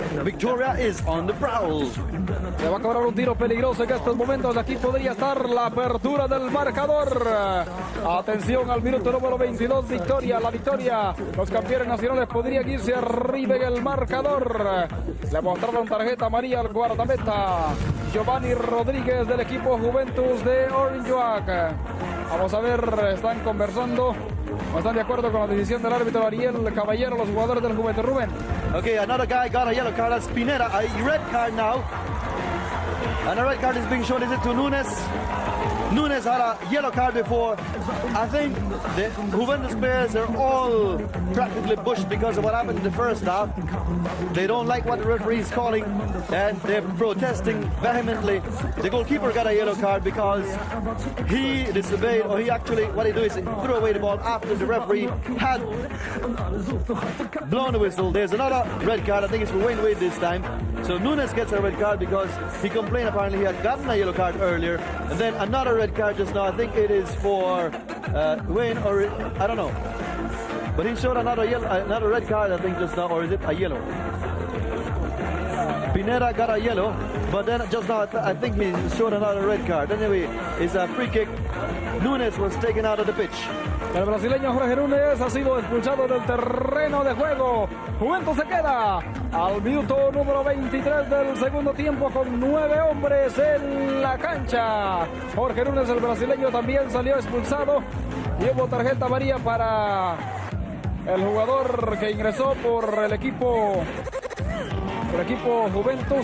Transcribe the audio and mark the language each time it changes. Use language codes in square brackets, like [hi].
[en] Victoria is on the prowl. [es] Le va a cobrar un tiro peligroso en estos momentos. Aquí podría estar la apertura del marcador. Atención al minuto número 22, Victoria. La Victoria, los campeones nacionales podrían irse arriba en el marcador. Le mostraron tarjeta amarilla al guardameta Giovanni Rodríguez del equipo Juventus de Orinjuak. Vamos a ver, están conversando. ¿No están de acuerdo con la decisión del árbitro Ariel Caballero, los jugadores del Juventus? Rubén. [en] Okay, another guy got a yellow card. That's Pineda. A red card now. And a red card is being shown. Is it to Núñez? Núñez had a yellow card before. I think the Juventus players are all practically bushed because of what happened in the first half. They don't like what the referee is calling and they're protesting vehemently. The goalkeeper got a yellow card because he disobeyed, or what he did is he threw away the ball after the referee had blown the whistle. There's another red card. I think it's for Wade this time. So Núñez gets a red card because he complained apparently he had gotten a yellow card earlier. And then another red card just now. I think it is for Wayne, or I don't know. But he showed another red card, I think, just now, or is it a yellow? Pineda got a yellow, but then just now I think he showed another red card. Anyway, it's a free kick. Núñez was taken out of the pitch. [es] El brasileño Jorge Núñez ha sido expulsado del terreno de juego. Juventus se queda al minuto número 23 del segundo tiempo con 9 hombres en la cancha. Jorge Núñez, el brasileño, también salió expulsado y hubo tarjeta amarilla para el jugador que ingresó por el equipo Juventus.